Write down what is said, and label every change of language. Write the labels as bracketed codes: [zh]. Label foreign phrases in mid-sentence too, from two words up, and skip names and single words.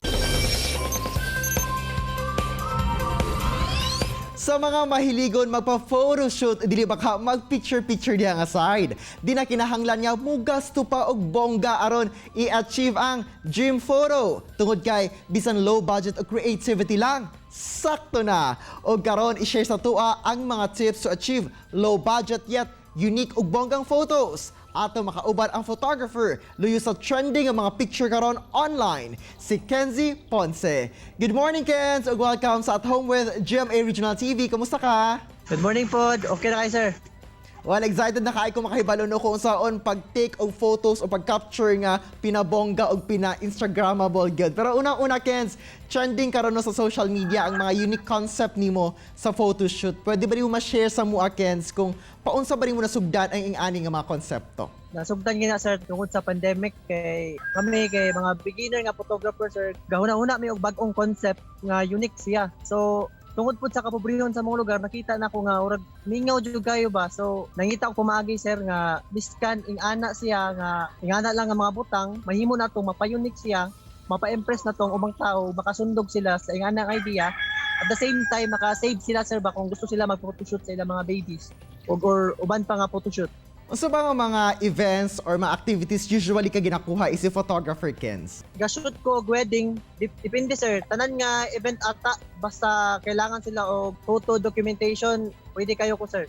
[ceb] Sa mga mahiligon magpa-photoshoot, dili baka mag-picture-picture diha nga side. Di na kinahanglan nga mugasto pa og bongga aron i-achieve ang [en] dream photo. [ceb] Tungod kay bisan [en] low budget [ceb] o creativity lang, sakto na. O karon i-share sa tua ang mga tips [en] to achieve low budget yet unique [ceb] ug bonggang photos. Ato makauban ang photographer luyo sa trending ang mga picture karon online, si Kenzie Ponce. [en] Good morning, [ceb] Kenz, ug welcome sa At Home with GMA Regional TV. Kamusta ka? [en] Good morning [ceb] po. Okay na kayo, sir? Well, excited na kayo kung makahibalo no kung saan pag-take og photos o pag-capture nga pinabongga o pina-instagrammable good. Pero unang-una, Kenz, trending karon no sa [en] social media [ceb] ang mga [en] unique concept [ceb] nimo sa photoshoot. Pwede ba rin mo ma-share sa mua, Kenz, kung paunsa ba rin mo nasugdan ang ingani nga mga konsepto? Nasugdan gina, sir, tungkol sa pandemic kay kami kay mga beginner nga photographers, sir. Gahuna-una may og bag-ong concept nga unique siya. So tungkol po sa kapobrehon sa mga lugar, nakita na ko nga urag mingaw jud kayo ba. So nangita ko pamaagi, sir, nga biskan ingana siya nga ingana lang nga mga butang, mahimo na to mapa-unique siya, mapa-impress na tong ubang tao, makasundog sila sa ingana nga idea. [en] At the same time, [ceb] maka-save sila, sir, ba kung gusto sila mag-photoshoot sa ilang mga babies or uban pa nga photoshoot. Unsa ba nga mga events or mga activities usually ka ginakuha is si photographer, Kenz? Gashoot ko og wedding, depende, sir. Tanan nga event ata, basta kailangan sila og [en] photo documentation, [ceb] pwede kayo ko, sir.